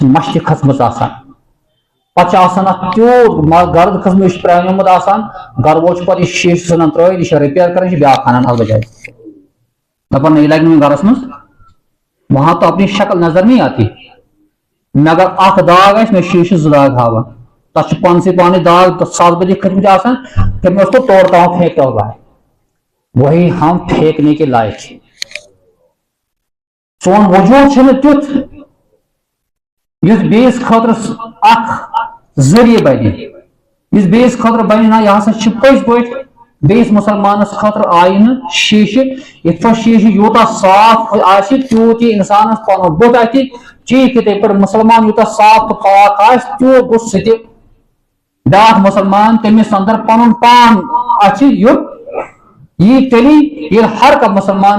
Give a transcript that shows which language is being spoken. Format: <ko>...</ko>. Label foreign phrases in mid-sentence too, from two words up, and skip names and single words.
<ks>مش تہِ کھٔژمٕژ آسان پتہٕ چھُ آسان اتھ تیوٗت گرد کھٔژمٕژ یہِ چھُ پرٛانیومُت آسان گرٕ وول چھُ پتہٕ یہِ شیٖشہٕ ژھٕنان ترٛٲیِتھ یہِ چھِ رِپیر کران یہِ چھِ بیٛاکھ انان اتھ بجایہِ دپان نہ یہِ لگہِ نہٕ وۄنۍ گرس منٛز</ks> <ur>وہاں تو اپنی شکل نظر نہیں آتی</ur> <ks>مگر اکھ داغ آسہِ مےٚ شیٖشہٕ زٕ داغ ہاوان تتھ چھُ پانسٕے پانے داغ ساس بجے کھٔتمٕتۍ آسان</ks> <ur>پھر میں اس کو توڑتا ہوں پھینکتا ہوا ہے وہی ہم پھینکنے کے لائق ہیں</ur> <ks>سون وجود چھُنہٕ تیُتھ یُس بیٚیِس خٲطرٕ اکھ ذٔریعہٕ بنہِ یُس بیٚیِس خٲطرٕ بنہِ نہ یہِ ہسا چھُ پٔزۍ پٲٹھۍ بیٚیِس مُسلمانس خٲطرٕ آینہٕ شیٖشہٕ یِتھ پٲٹھۍ شیٖشہٕ یوٗتاہ صاف آسہِ تیوٗت یی انسانس پنُن بُتھ اتھِ ٹھیٖک یِتھے پٲٹھۍ مُسلمان یوٗتاہ صاف تہٕ پاک آسہِ تیوٗت گوٚژھ سُہ تہِ بیٛاکھ مُسلمان تٔمِس اندر پنُن پان اتھِ یُتھ یی تیٚلی ییٚلہِ ہر کانٛہہ مُسلمان</ks>